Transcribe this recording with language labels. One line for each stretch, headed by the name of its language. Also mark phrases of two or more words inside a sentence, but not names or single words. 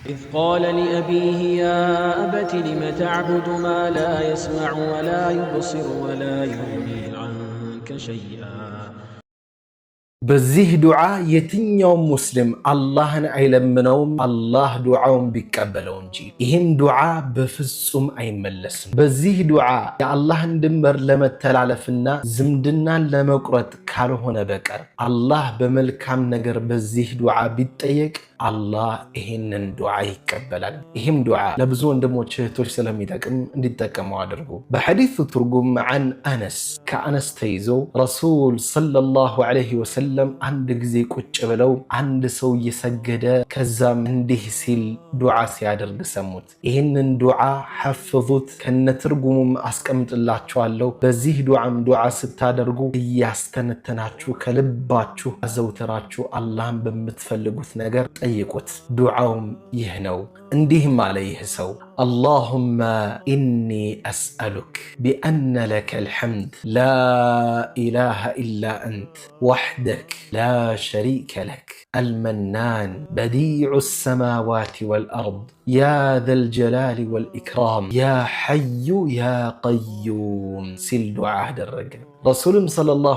Arabic: إذ قال لأبيه يا أبت لم تعبد ما لا يسمع ولا يبصر ولا يغني عنك شيئا
Amharic: በዚህ ዱዓ የትኛውም ሙስሊም አላህን አይለምነውም አላህ ዱዓውን ቢቀበለው እንጂ። ይህም ዱዓ በፍጹም አይመለስም። በዚህ ዱዓ የአላህን ድንበር ለመተላለፍና ዝምድናን ለመቁረጥ ካልሆነ በቀር አላህ በመልካም ነገር በዚህ ዱዓ ቢጠየቅ አላህ ይህንን ዱዓ ይቀበላል። ይህም ዱዓ ለብዙ ወንድሞች እህቶች ስለሚጠቅም እንዲጠቀሙ አድርጉ። በሐዲሱ ትርጉም
Arabic: عن أنس
Amharic: ከአነስ ተይዞ
Arabic: رسول صلى الله عليه وسلم
Amharic: አንድ ጊዜ ቁጭ ብለው አንድ ሰው እየሰገደ ከዛም እንዲህ ሲል ዱዓ ሲያደርግ ሰሙት። ይህንን ዱዓ ሐፍዙት፣ ከነትርጉሙም አስቀምጥላችኋለሁ። በዚህ ዱዓም ዱዓ ስታደርጉ እያስተነተናችሁ ከልባችሁ አዘውትራችሁ አላህን በምትፈልጉት ነገር ጠይቁት። ዱዓውም ይህ ነው። እንዲህም አለ ይህ ሰው
Arabic: اللهم إني أسألك بأن لك الحمد لا إله إلا أنت وحدك لا شريك لك المنان بديع السماوات والأرض يا ذا الجلال والإكرام يا حي يا قيوم سل دعاء الرجل رسول صلى الله